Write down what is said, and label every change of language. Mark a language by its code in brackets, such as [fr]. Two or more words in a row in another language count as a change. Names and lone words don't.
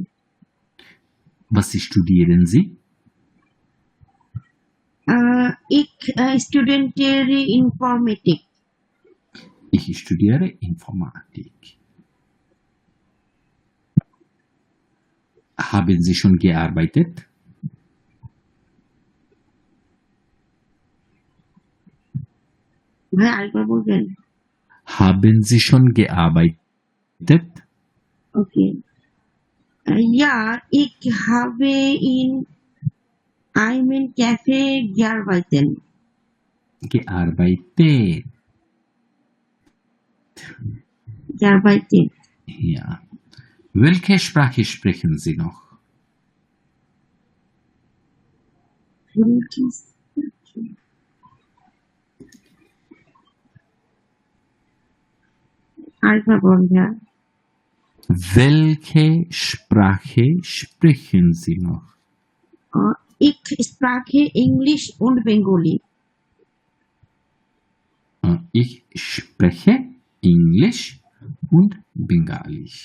[de] Was studieren Sie? Ich studiere Informatik. Ich studiere Informatik. Haben Sie schon gearbeitet? [bn] ভাই আরেকবার বলবেন? [de] Haben Sie schon gearbeitet? Okay. Ja, ich habe in einem Café gearbeitet. Gearbeitet. Gearbeitet. Ja. Welche Sprache sprechen Sie noch? [bn] আরেকবার বলবেন? [de] Welche Sprache sprechen Sie noch? Ich spreche Englisch und Bengali. Ich spreche Englisch und Bengalisch.